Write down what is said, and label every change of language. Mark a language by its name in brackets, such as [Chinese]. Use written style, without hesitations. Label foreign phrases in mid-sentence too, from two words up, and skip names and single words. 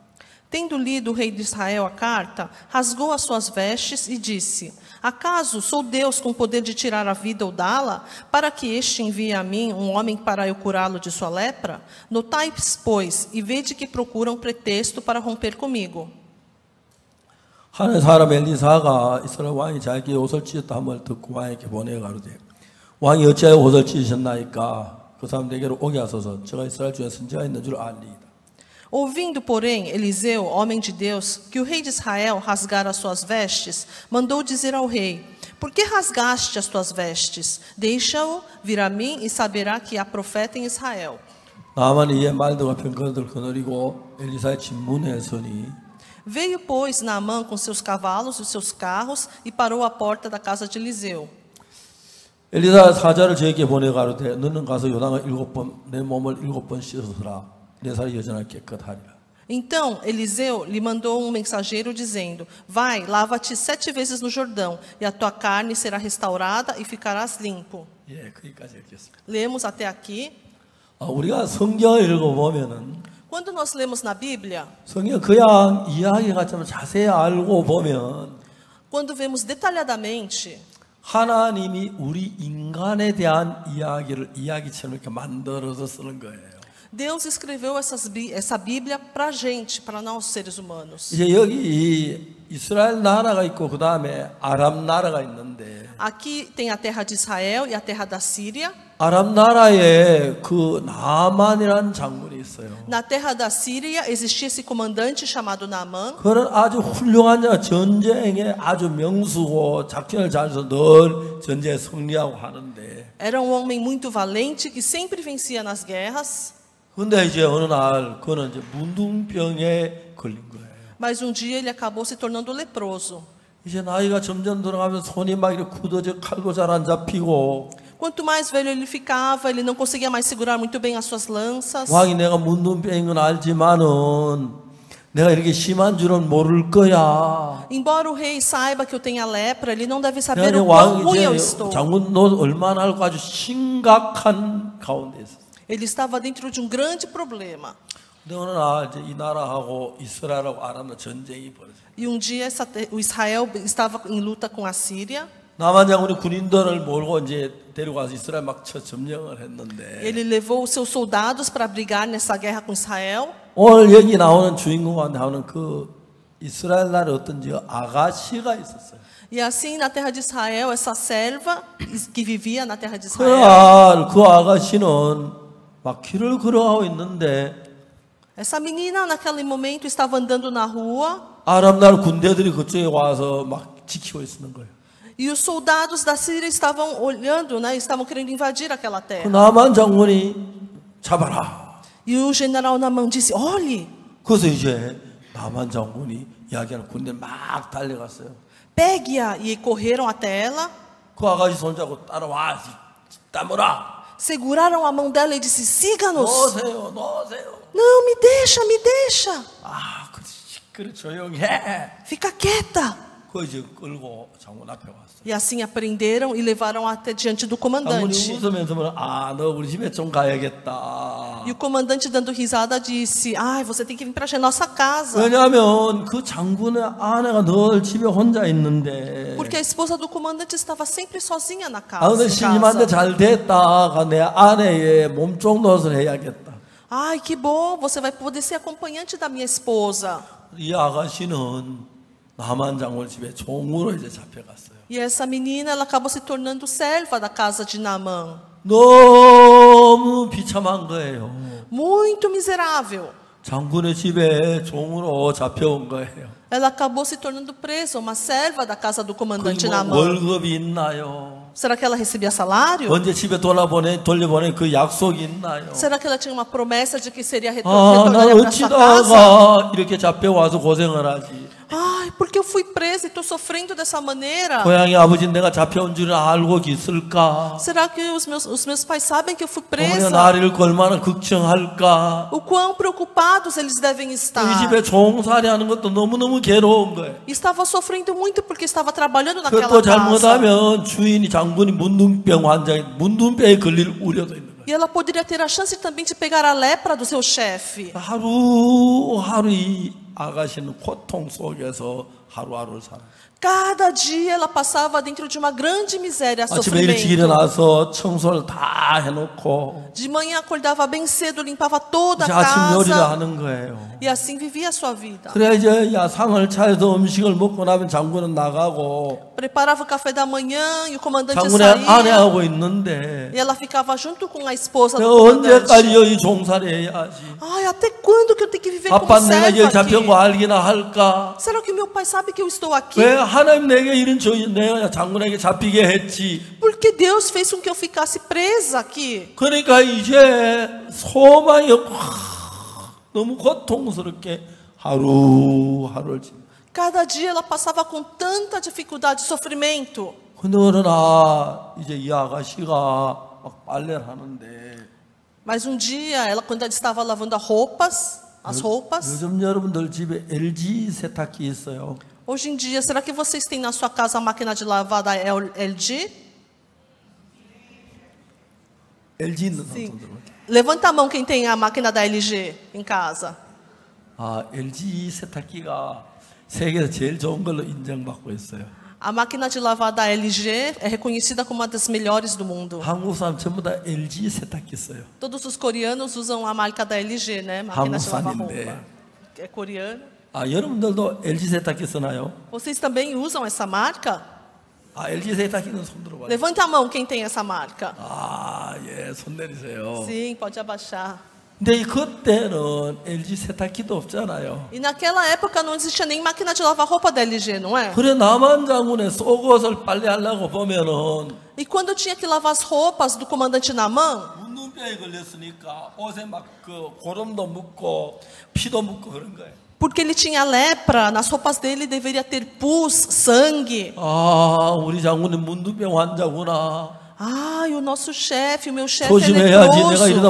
[Portuguese] Tendo lido o rei de Israel a carta, rasgou as suas vestes e disse: Acaso sou Deus com poder de tirar a vida ou dá-la, para que este envie a mim um homem para eu curá-lo de sua lepra? Notai, pois, e vede que procuram pretexto para romper comigo. [Korean] 하나님 사람 엘리사가 이스라엘 왕이 자기 옷을 찢었다 함을 듣고 왕에게 보내 가로되 왕이 어찌하여 옷을 찢으셨나이까 그 사람 내게로 오게 하소서 제가 이스라엘 중에 선지가 있는 줄 알리이다. [Portuguese] Ouvindo, porém, Eliseu, homem de Deus, que o rei de Israel rasgara as suas vestes, mandou dizer ao rei: Por que rasgaste as tuas vestes? Deixa-o vir a mim e saberá que há profeta em Israel. [Korean] 나만이 이에 말들과 병거들 거느리고 엘리사의 진문에 서니 [Portuguese] Veio, pois, Naamã com seus cavalos e seus carros e parou à porta da casa de Eliseu. [Korean] 엘리사 사자를 저에게 보내 가로되 너는 가서 요단을 7번 내 몸을 7번 씻어서라 내 살이 여전하게 깨끗하리라. [Portuguese] Então Eliseu lhe mandou um mensageiro dizendo: Vai, lava-te 7 vezes no Jordão, e a tua carne será restaurada e ficarás limpo. [Korean] 예, 거기까지 읽겠습니다. [Portuguese] Lemos até aqui. [Korean] 우리가 성경을 읽어보면은 [Portuguese] Quando nós lemos na Bíblia, [Korean] 성경 그냥 이야기 같지만 자세히 알고 보면 [Portuguese] quando vemos detalhadamente, [Korean] 하나님이 우리 인간에 대한 이야기를 이야기처럼 이렇게 만들어서 쓰는 거예요. [Portuguese] Deus escreveu essa Bíblia para a gente, para nós seres humanos. [Korean] 이제 여기 이 이스라엘 나라가 있고 그 다음에 아람 나라가 있는데 [Portuguese] Aqui tem a terra de Israel e a terra da Síria. [Korean] 아람 나라에 그 나만이라는 장군이 있어요. [Portuguese] Na terra da Síria existia esse comandante chamado Naamã. [Korean] 그는 아주 훌륭한 자, 전쟁에 아주 명수고 작전을 잘 해서 늘 전쟁에 승리하고 하는데. [Portuguese] Era um homem muito valente que sempre vencia nas guerras. [Korean] 근데 이제 어느 날 그는 이제 문둥병에 걸린 거예요. [Portuguese] Mas um dia ele acabou se tornando leproso. [Korean] 이제 나이가 점점 들어가면 손이 막 이렇게 굳어져 칼도 잘 안 잡히고. [Portuguese] Quanto mais velho ele ficava, ele não conseguia mais segurar muito bem as suas lanças. [Korean] 왕이 내가 문둥병인 건 알지만은 내가 이렇게 심한 줄은 모를 거야. [Portuguese] Embora o rei saiba que eu tenha lepra, ele não deve saber [Korean] 내가 [Portuguese] o quão [Korean] 왕 [Portuguese] ruim eu [Korean] 이제 [Portuguese] estou. [Korean] 장군 너 얼마나 알고 아주 심각한 가운데 있었어. [Portuguese] Ele estava dentro de um grande problema. [Korean] 근데 어느 날 이제 이 나라하고 이스라엘하고 아람의 전쟁이 벌어져. [Portuguese] E um dia o Israel estava em luta com a Síria. [Korean] 나만 장군이 군인들을 몰고 이제 데려가서 이스라엘 막 점령을 했는데 [Portuguese] Ele levou os seus soldados para brigar nessa guerra com Israel. [Korean] 오늘 여기 나오는 주인공한테 나오는 그 이스라엘 나라에 어떤 아가씨가 있었어요. [Portuguese] E assim na terra de Israel, essa serva que vivia na terra de Israel. [Korean] 그날 그 아가씨는 막 길을 걸어가고 있는데 [Portuguese] Essa menina naquele momento estava andando na rua. [Korean] 아람 나라 군대들이 그쪽에 와서 막 지키고 있는 거예요. [Portuguese] E os soldados da Síria estavam olhando, né? Estavam querendo invadir aquela [Korean] 그 [Portuguese] terra. [Korean] 나만 장군이 잡아라. [Portuguese] E o general Naamã disse: Olhe, [Korean] 그래서 이제 나만 장군이 이야기하는 군대 막 달려갔어요. [Portuguese] pegue-a. E correram até ela, [Korean] 그 아가씨 손잡고 따라와, 따무라. [Portuguese] seguraram a mão dela e disse: Siga-nos. [Korean] 넣으세요, 넣으세요. [Portuguese] Não, me deixa, me deixa. [Korean] 아, 그래 조용해. [Portuguese] Fica quieta. [Korean] 그 이제 끌고 장군 앞에 왔어. [Portuguese] E assim a prenderam e levaram até diante do [Korean] 장군이 [Portuguese] comandante. [Korean] 웃으면서 너 우리 집에 좀 가야겠다. [Portuguese] E o comandante, dando risada, disse: Ai, você tem que vir para a nossa casa. [Korean] 왜냐하면 그 장군의 아내가 늘 집에 혼자 있는데. [Portuguese] Porque a esposa do comandante estava sempre sozinha na [Korean] 아, 근데 [Portuguese] casa. [Korean] 신임한테 잘 됐다가 내 아내의 몸종 노릇을 해야겠다. [Portuguese] Ai, que bom, você vai poder ser acompanhante da minha esposa. [Korean] 이 아가씨는 나만 장군 집에 종으로 이제 잡혀갔어요. [Portuguese] E essa menina, ela acabou se tornando serva da casa de Naamã. [Korean] 너무 비참한 거예요. [Portuguese] Muito miserável. [Korean] 장군의 집에 종으로 잡혀온 거예요. [Portuguese] Ela acabou se tornando presa, uma serva da casa do comandante [Korean] 뭐 [Portuguese] Naamã. [Korean] 월급이 있나요? [Portuguese] Será que ela recebia salário? [Korean] 언제 집에 돌려보내 그 약속이 있나요? [Portuguese] Será que ela tinha uma promessa de que seria [Korean] 난 [Portuguese] retornaria para sua casa? [Korean] 어찌다가 이렇게 잡혀와서 고생을 하지? [Portuguese] Ai, porque eu fui presa e estou sofrendo dessa maneira. [Korean] 고향의 아버지 내가 잡혀온 줄을 알고 있을까? [Portuguese] Será que os meus pais sabem que eu fui [Korean] 어머니가 [Portuguese] presa? [Korean] 나를 얼마나 걱정할까? [Portuguese] O quão preocupados eles devem [Korean] 이 [Portuguese] estar. [Korean] 집에 종살이하는 것도 너무너무 괴로운 거예요. [Portuguese] Estava sofrendo muito porque estava trabalhando [Korean] 그것도 [Portuguese] naquela casa. [Korean] 잘못하면 주인이 장군이 문둥병 환자에 문둥병에 걸릴 우려도 있는 거예요. [Portuguese] E ela poderia ter a chance também de pegar a lepra do seu chefe. [Korean] 하루하루 이 아가씨는 고통 속에서 하루하루를 살아요. [Portuguese] Cada dia ela passava dentro de uma grande miséria, [Korean] 아침에 일찍 [Portuguese] sofrimento. [Korean] 일어나서 청소를 다 해놓고 [Portuguese] De manhã acordava bem cedo, limpava toda [Korean] 이제 [Portuguese] a [Korean] 아침 요리를 [Portuguese] casa. [Korean] 하는 거예요. [Portuguese] E assim vivia a sua vida. [Korean] 그래 이제 야상을 차려서 음식을 먹고 나면 장군은 나가고 [Portuguese] Preparava o café da manhã e o comandante [Korean] 장군의 [Portuguese] saía. [Korean] 아내하고 있는데 [Portuguese] E ela ficava junto com a esposa do [Korean] 내가 [Portuguese] comandante. [Korean] 언제까지 여기 종살이 해야지? [Portuguese] Ai, até quando que eu tenho que viver como [Korean] 아빠 내가 여기 [Portuguese] serva [Korean] 잡혀온 거 [Portuguese] aqui? [Korean] 알기나 할까? [Portuguese] Será que o meu pai sabe que eu estou aqui? [Korean] 왜 하나님 내게 이런 내가 장군에게 잡히게 했지? [Portuguese] Porque Deus fez com que eu ficasse presa aqui. [Korean] 그러니까 이제 소망이 너무 고통스럽게 하루하루를 지내. [Portuguese] Cada dia ela passava com tanta dificuldade e sofrimento. [Korean] 근데 어느 날 이제 이 아가씨가 막 빨래를 하는데 [Portuguese] Mas um dia, quando ela estava lavando as roupas, [Korean] 요즘 여러분들 집에 LG 세탁기 있어요? [Portuguese] hoje em dia, será que vocês têm na sua casa a máquina de lavar da LG? [Korean] LG 있는 [Portuguese] Sim. [Korean] 사람들. [Portuguese] Levanta a mão quem tem a máquina da LG em casa. [Korean] 아, LG 세탁기가 세계에서 제일 좋은 걸로 인정받고 있어요. [Portuguese] A máquina de lavar da LG é reconhecida como uma das melhores do mundo. [Korean] 한국 사람 전부 다 LG 세탁기 써요. [Portuguese] Todos os coreanos usam a marca da LG, né? Máquina de lavar [Korean] 한국산인데. [Portuguese] roupa. É coreana. [Korean] 아, 여러분들도 LG 세탁기 쓰나요? [Portuguese] Vocês também usam essa marca? [Korean] 아, LG 세탁기는 손 들어봐요. [Portuguese] Levanta a mão quem tem essa marca. [Korean] 아, 예, 손 내리세요. [Portuguese] Sim, pode abaixar. [Korean] 근데 그때는 LG 세탁기도 없잖아요. [Portuguese] E naquela época não existia nem máquina de lavar roupa da LG, não é? [Korean] 그래 남한 장군의 속옷을 빨래하려고 보면은 [Portuguese] E quando tinha que lavar as roupas do comandante Naamã, [Korean] 문둥병에 걸렸으니까 옷에 막 그 고름도 묻고 피도 묻고 그런 거예요. [Portuguese] porque ele tinha lepra, nas roupas dele deveria ter pus, sangue. [Korean] 아, 우리 장군은 문둥병 환자구나. [Portuguese] Ai, o nosso chefe, o meu chefe é [Korean] 조심해야지. 내가 이러다